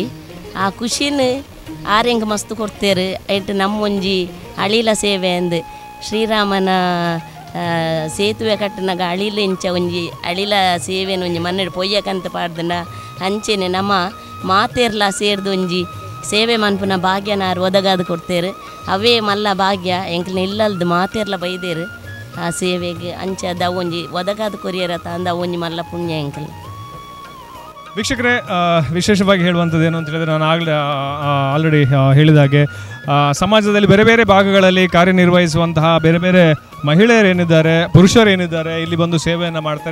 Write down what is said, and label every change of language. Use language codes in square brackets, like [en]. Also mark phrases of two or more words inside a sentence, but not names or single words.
[tcy] ಆ ಖುಷಿನ ಆರೆಂಗೆ ಮಸ್ತ್ ಕೊಡ್ತೇರು ಐಟ್ ನಮ್ಮೊಂಜಿ ಅಳಿಲ ಸೇವೆ ಅಂದು ಶ್ರೀರಾಮನ ಸೇತುವೆ ಕಟ್ಟನಾಗ ಅಳಿಲ ಇಂಚ ಒಂಜಿ ಅಳಿಲ ಸೇವೆನ ಒಂಜಿ ಮನ್ನೆಡು ಪೊಯ್ಯಕಂತ ಪಾಡ್ದನ ಅಂಚೆನೆ ನಮ್ಮ ಮಾತೇರ್ಲ ಸೇರ್ದು ಒಂಜಿ ಸೇವೆ ಮನ್ಪುನ ಭಾಗ್ಯನಾರು ಒದಗಾದು ಕೊಡ್ತೇರು. ಅವೇ ಮಲ್ಲ ಭಾಗ್ಯ ಎಂಕ್ಲ ಇಲ್ಲಲ್ದು ಮಾತೇರ್ಲ ಬೈದೇರು ಆ ಸೇವೆಗೆ ಅಂಚೆ ಅದು ಅವೊಂಜಿ ಒದಗಾದು ಕೊರಿಯರತ ಅಂದ ಅವೊಂಜಿ ಮಲ್ಲ ಪುಣ್ಯ ಎಂಕ್ಲ. [kn] ವೀಕ್ಷಕರೇ, ವಿಶೇಷವಾಗಿ ಹೇಳುವಂಥದ್ದು ಏನು ಅಂತ ಹೇಳಿದರೆ, ನಾನು ಆಲ್ರೆಡಿ ಹೇಳಿದ ಹಾಗೆ ಸಮಾಜದಲ್ಲಿ ಬೇರೆ ಬೇರೆ ಭಾಗಗಳಲ್ಲಿ ಕಾರ್ಯನಿರ್ವಹಿಸುವಂತಹ ಬೇರೆ ಬೇರೆ ಮಹಿಳೆಯರೇನಿದ್ದಾರೆ, ಪುರುಷರೇನಿದ್ದಾರೆ, ಇಲ್ಲಿ ಬಂದು ಸೇವೆಯನ್ನು ಮಾಡ್ತಾರೆ.